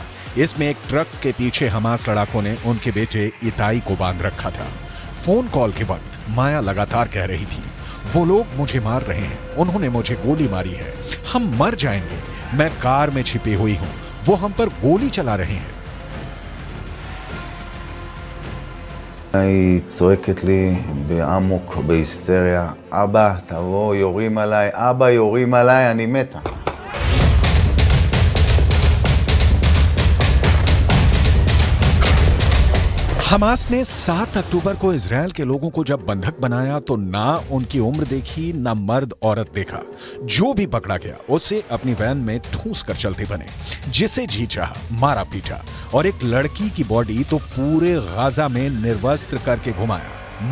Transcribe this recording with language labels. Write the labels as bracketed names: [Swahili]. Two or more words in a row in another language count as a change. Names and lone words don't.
[Hindi] इसमें एक ट्रक के पीछे हमास लड़ाकों ने उनके बेटे इताई को बांध रखा था। फोन कॉल के वक्त माया लगातार कह रही थी, वो लोग मुझे मार रहे हैं, उन्होंने मुझे गोली मारी है, हम मर जाएंगे, मैं कार में छिपी हुई हूं, वो हम पर गोली चला रहे हैं। [Hebrew] היא צועקת לי באמוק, בהיסטריה, אבא, תבוא, יורים עליי, אבא, יורים עליי, אני מתה. [Hindi] हमास ने 7 अक्टूबर को इजराइल के लोगों को जब बंधक बनाया तो ना उनकी उम्र देखी, ना मर्द औरत देखा। जो भी पकड़ा गया उसे अपनी वैन में ठूस कर चलते बने, जिसे जी चाहा मारा पीटा, और एक लड़की की बॉडी तो पूरे गाजा में निर्वस्त्र करके घुमाया।